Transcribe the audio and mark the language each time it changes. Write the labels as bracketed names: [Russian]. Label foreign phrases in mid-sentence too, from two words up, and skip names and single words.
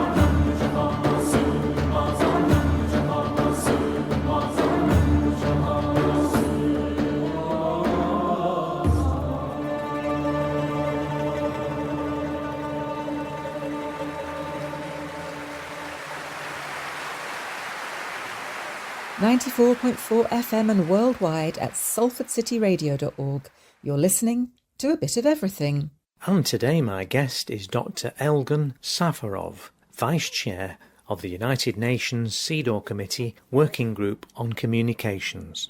[Azerbaijani] Mən bu cahana sığmazam, mən bu cahana sığmazam, mən bu cahana sığmazam. [English] 94.4 FM and worldwide at salfordcityradio.org. You're listening to A Bit of Everything. And today my guest is Dr. Elgun Safarov, Vice Chair of the United Nations CEDAW Committee Working Group on Communications.